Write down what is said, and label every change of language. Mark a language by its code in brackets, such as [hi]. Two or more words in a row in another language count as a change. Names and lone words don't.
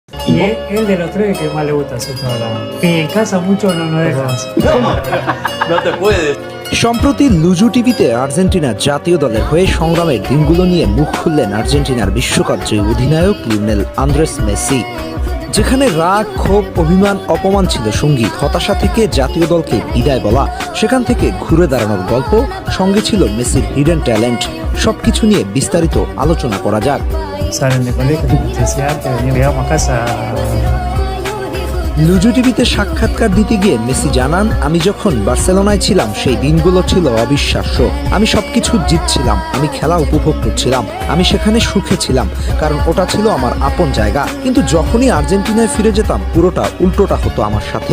[es] Y él de los tres que más le gusta hacer toda la... Y en casa mucho no nos dejan. No te puedes. [bn] সম্প্রতি লুজু টিভিতে আর্জেন্টিনা জাতীয় দলের হয়ে সংগ্রামের দিনগুলো নিয়ে মুখ খুললেন আর্জেন্টিনার বিশ্বকাপ জয়ী অধিনায়ক লিওনেল আন্দ্রেস মেসি। যেখানে রাগ, ক্ষোভ, অভিমান, অপমান ছিল সঙ্গী, হতাশা থেকে জাতীয় দলকে বিদায় বলা, সেখান থেকে ঘুরে দাঁড়ানোর গল্প, সঙ্গে ছিল মেসির [en] hidden talent. [bn] সবকিছু নিয়ে বিস্তারিত আলোচনা করা যাক। [es] Salen de colegio, decía antes, llegamos a casa. [bn] লুজু টিভিতে সাক্ষাৎকার দিতে গিয়ে মেসি জানান, আমি যখন বার্সেলোনায় ছিলাম সেই দিনগুলো ছিল অবিশ্বাস্য। আমি সবকিছু জিতছিলাম, আমি খেলা উপভোগ করছিলাম, আমি সেখানে সুখে ছিলাম, কারণ ওটা ছিল আমার আপন জায়গা। কিন্তু যখনই আর্জেন্টিনায় ফিরে যেতাম পুরোটা উল্টোটা হতো আমার সাথে।